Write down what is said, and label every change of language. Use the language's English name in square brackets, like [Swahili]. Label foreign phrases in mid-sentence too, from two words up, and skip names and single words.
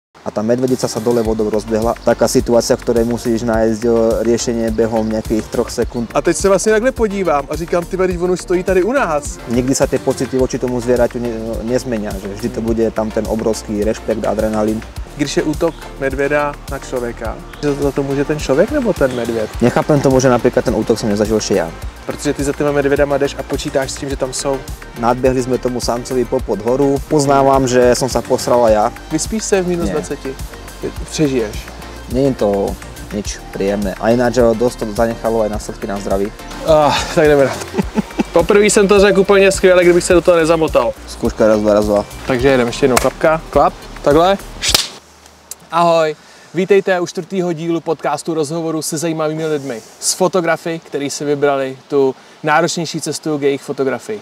[Slovak] a tá medvedica sa dole vodou rozbehla. Taká situácia, v ktorej musíš nájsť riešenie behom nejakých 3 sekúnd. [Czech] A teď se vlastně takhle podívám a říkám, ty když on už stojí tady u nás. [Slovak] Nikdy sa tie pocity voči tomu zvieraťu nezmenia, že vždy to bude tam ten obrovský rešpekt, adrenalín. [Czech] Když je útok medvěda na člověka, že za to může ten člověk nebo ten medvěd? [Slovak] Nechápem tomu, že napríklad ten útok som nezažil ešte ja. [Czech] Protože ty za těma medvědama jdeš a počítáš s tím, že tam jsou. [Slovak] Nadbehli sme tomu samcovi popod horu. Poznávam, že som sa posral aj ja. [Czech] Vyspíš se v minus [Slovak] Nie. [Czech] 20? Přežiješ? [Slovak] Nie je to nič príjemné. A ináč dosť to zanechalo aj následky na zdraví. [Czech] Tak jdeme na to. Poprvé jsem to řekl úplně skvěle, kdybych se do toho nezamotal. [Slovak] Skúška raz, dva, raz, dva. [Czech] Takže jedeme ještě jednou klapka. Klap, takhle. Ahoj, vítejte u 4. dílu podcastu rozhovoru se zajímavými lidmi. S fotografy, kteří si vybrali tu náročnější cestu k jejich fotografii.